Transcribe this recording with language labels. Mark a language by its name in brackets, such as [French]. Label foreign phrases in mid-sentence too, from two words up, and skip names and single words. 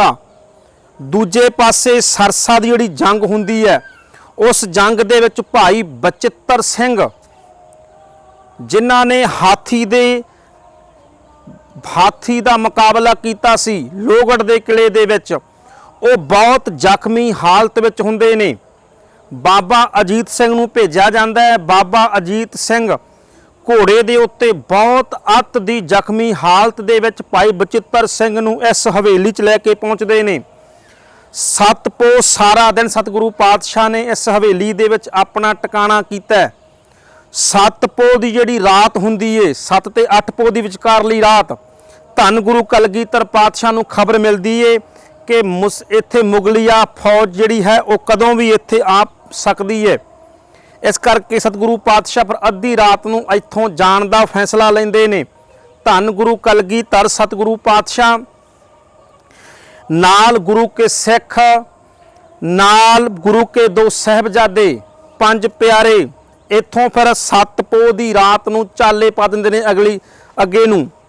[Punjabi] ਦੂਜੇ ਪਾਸੇ ਸਰਸਾ ਦੀ ਜਿਹੜੀ ਜੰਗ ਹੁੰਦੀ ਹੈ, ਉਸ ਜੰਗ ਦੇ ਵਿਚ ਭਾਈ ਬਚਿੱਤਰ ਸਿੰਘ ਜਿਨ੍ਹਾਂ ਨੇ ਹਾਥੀ ਦਾ ਮੁਕਾਬਲਾ ਕੀਤਾ ਸੀ ਲੋਹਗੜ੍ਹ ਦੇ ਕਿਲੇ ਦੇ ਵਿਚ, ਉਹ बहुत ਜ਼ਖਮੀ हालत ਵਿੱਚ ਹੁੰਦੇ ਨੇ। बाबा अजीत सिंह ਨੂੰ ਭੇਜਿਆ ਜਾਂਦਾ ਹੈ। बाबा अजीत सिंह ਘੋੜੇ ਦੇ ਉੱਤੇ ਬਹੁਤ ਅੱਤ ਦੀ ਜ਼ਖਮੀ ਹਾਲਤ ਦੇ ਵਿੱਚ ਭਾਈ ਬਚਿੱਤਰ ਸਿੰਘ ਨੂੰ ਇਸ ਹਵੇਲੀ 'ਚ ਲੈ ਕੇ ਪਹੁੰਚਦੇ ਨੇ। ਸਤਪੋਹ ਸਾਰਾ ਦਿਨ ਸਤਿਗੁਰੂ ਪਾਤਸ਼ਾਹ ਨੇ ਇਸ ਹਵੇਲੀ ਦੇ ਵਿੱਚ ਆਪਣਾ ਟਿਕਾਣਾ ਕੀਤਾ। ਸਤਪੋਹ ਦੀ ਜਿਹੜੀ ਰਾਤ ਹੁੰਦੀ ਏ, 7 ਤੇ 8 ਪੋਹ ਦੀ ਵਿਚਕਾਰਲੀ ਰਾਤ, ਧੰਨ ਗੁਰੂ ਕਲਗੀਧਰ ਪਾਤਸ਼ਾਹ ਨੂੰ ਖਬਰ ਮਿਲਦੀ ਏ ਕਿ ਇੱਥੇ ਮੁਗ਼ਲੀਆ ਫ਼ੌਜ ਜਿਹੜੀ ਹੈ ਵੋ ਕਦੋਂ ਭੀ ਇੱਥੇ ਆ ਸਕਤੀ ਹੈ। ਇਸ ਕਰਕੇ ਸਤਿਗੁਰੂ ਪਾਤਸ਼ਾਹ ਪਰ ਅੱਧੀ ਰਾਤ ਨੂੰ ਇੱਥੋਂ ਜਾਣ ਦਾ ਫ਼ੈਸਲਾ ਲੈਂਦੇ ਨੇ। ਧੰਨ ਗੁਰੂ ਕਲਗੀਧਰ ਸਤਿਗੁਰੂ ਪਾਤਸ਼ਾਹ ਨਾਲ ਗੁਰੂ ਕੇ ਸਿੱਖ, ਨਾਲ ਗੁਰੂ ਕੇ 2 ਸਾਹਿਬਜ਼ਾਦੇ 5 ਪਿਆਰੇ ਇੱਥੋਂ ਫਿਰ ਸਤਪੋਹ ਦੀ ਰਾਤ ਨੂੰ ਚਾਲੇ ਪਾ ਦਿੰਦੇ ਨੇ ਅੱਗੇ ਨੂੰ।